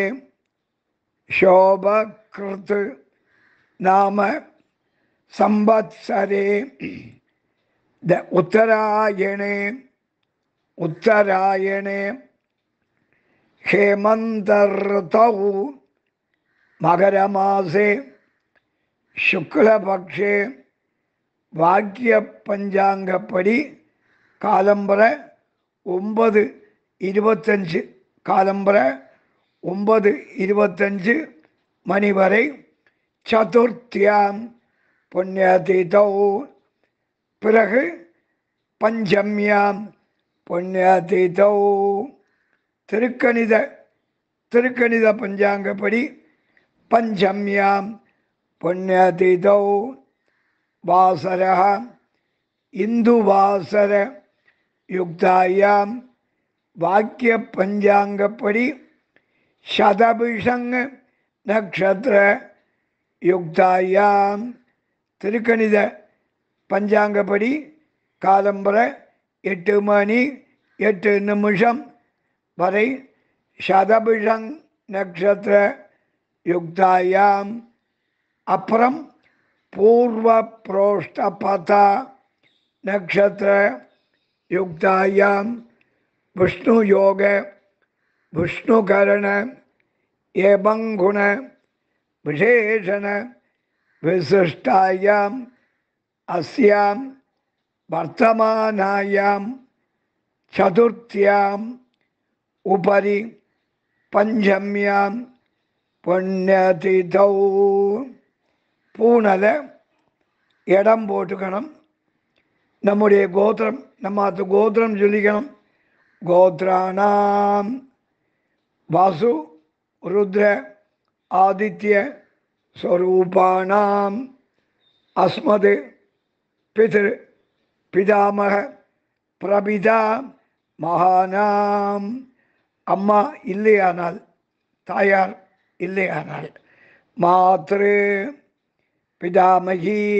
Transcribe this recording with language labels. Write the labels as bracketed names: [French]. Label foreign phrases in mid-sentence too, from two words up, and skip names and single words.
[Sanskrit] शोभकृत् नाम संवत्सरे उत्तरायणे हेमन्तर्तौ मकरमासे शुक्लपक्षे [Tamil] வாக்கியப்பஞ்சாங்கப்படி காலம்பர 9:25 காலம்பர 9:25 மணி வரை [Sanskrit] चतुर्थ्यां पुण्यतिथौ [Tamil] பிறகு [Sanskrit] पञ्चम्यां पुण्यतिथौ [Tamil] திருக்கணித பஞ்சாங்கப்படி பஞ்சம்யாம் [Sanskrit] புண்ணியதீதௌ वासरः इंदुवासर युक्तायां वाक्यपंचांगपடி शतभिषंग नक्षत्र युक्तायां [Tamil] திருக்கணித பஞ்சாங்கப்படி காலம்பர 8 மணி 8 நிமிஷம் வரை शतभिषंग [Sanskrit] नक्षत्र युक्तायां அப்புறம் पूर्व प्रोष्ठपथा नक्षत्र युक्तायां विष्णु योग विष्णुकरण एवं गुण विशेषण विशिष्टायां अस्यां वर्तमानायां चतुर्थ्याम् उपरि पंचम्यां पुण्यतिथौ [Tamil] பூனல இடம் போட்டுக்கணும். நம்முடைய கோத்திரம் நம்ம கோத்திரம் சொல்லிக்கணும். [Sanskrit] गोत्राणां वसु रुद्र आदित्य स्वरूपाणां अस्मत् पितृ पितामह प्रपिता महानां [Tamil] அம்மா இல்லையானால் தாயார் இல்லையானால் [Sanskrit] मातृ पितामही